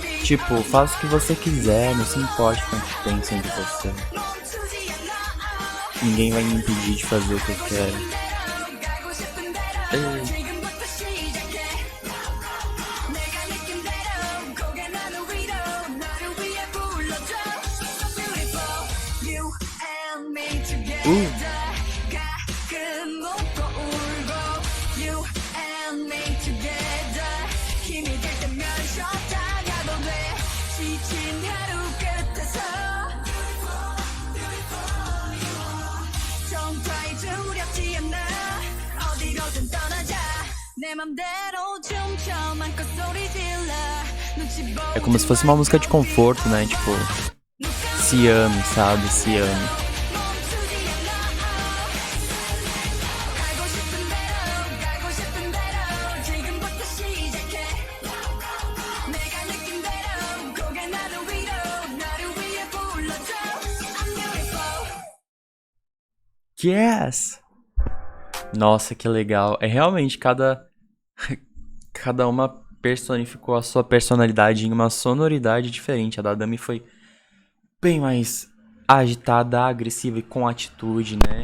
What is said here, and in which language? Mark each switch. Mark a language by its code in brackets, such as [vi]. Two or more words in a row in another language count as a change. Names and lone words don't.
[pt] Tipo, faça o que você quiser, não se importe com o que pensam de você. [ko] 멈추지 않아 [pt] Ninguém vai me impedir de fazer o que eu quero. [ko] 가고 싶은 대로 [pt] Ei. [ko] 지금부터 시작해 내가 느낀 대로 고개 나는 위로 나를 위해 불러줘 [en] So beautiful You and me together [ko] 가끔 웃고 울고 [en] You and me together [ko] 힘이 들 때면 쉬었다가도 돼 지친 하루 끝에서 정말 두렵지 않아 어디로든 떠나자 내 맘대로 춤춰 맘껏 소리 질러 눈치 [pt] É como se fosse uma música de conforto, né? Tipo, se ame, sabe? Se ame. [ko] 멈추지 않아 가고 싶은 대로 가고 싶은 대로 지금부터 시작해 내가 느낀 대로 고개 나는 위로 나를 위해 불러줘 [en] I'm beautiful [pt] Yes! Nossa, que legal. É realmente cada uma personificou a sua personalidade em uma sonoridade diferente. A da Dami foi bem mais agitada, agressiva e com atitude, né?